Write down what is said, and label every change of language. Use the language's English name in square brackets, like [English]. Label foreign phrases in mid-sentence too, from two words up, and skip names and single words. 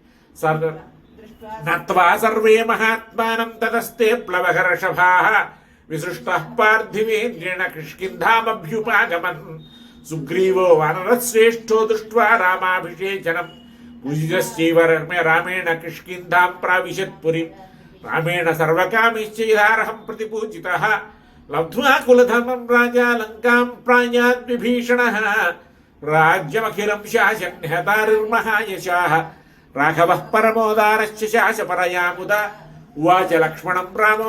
[Sanskrit] नत्वा सर्वे महात्मानं ततस्ते प्लवहर्षभाः विसृष्टः पार्थिवेन्द्रेण किष्किन्धामभ्युपागमन् सुग्रीवो वानरश्रेष्ठो दृष्ट्वा रामाभिषेचनं पूजितश्चैव रामेण किष्किन्धां प्राविशत्पुरीं రామేణ సర్వకామిశ్చైదారహం ప్రతిపూజితః లబ్ధ్వా కులధర్మం రాజా లంకాం ప్రాయాత్ విభీషణః రాజ్యమఖిలం శాసన్ హతారిర్మహాయశాః రాఘవః పరమోదారశ్చ శాసపరయా ముదా ఉవాచ లక్ష్మణం రామో